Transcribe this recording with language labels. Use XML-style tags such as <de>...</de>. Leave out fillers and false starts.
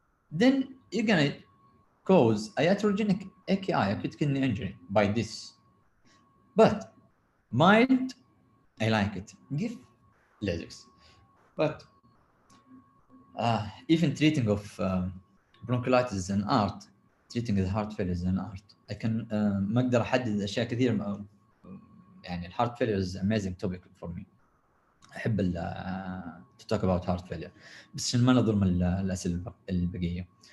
<en>Then you're gonna cause iatrogenic AKI, acute kidney injury, by this. But mild, I like it. Give Lasix. But even treating of bronchiolitis is an art. Treating the heart failure is an art. I can</en> <ar>ما اقدر احدد اشياء كثير. يعني الهارت</ar> <en>failure is amazing topic for me.</en> <ar>احب</ar> <en>to talk about heart failure،</en> <ar>بس عشان ما نظلم الاسئله البقيه.</ar>